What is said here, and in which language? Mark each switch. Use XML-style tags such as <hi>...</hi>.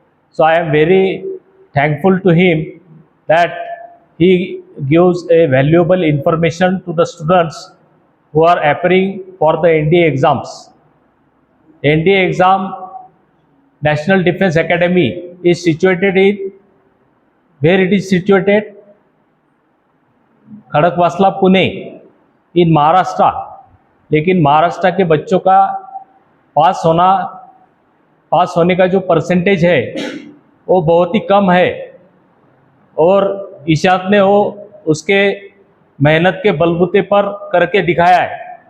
<en>So I am very thankful to him that he gives a valuable information to the students who are appearing for the NDA exams. NDA exam, National Defence Academy is situated in, where it is situated? Khadakwasla Pune in Maharashtra.</en> <hi>लेकिन महाराष्ट्र के बच्चों का पास होने का जो percentage है वो बहुत ही कम है, और ईशान ने वो उसके मेहनत के बलबूते पर करके दिखाया है.</hi>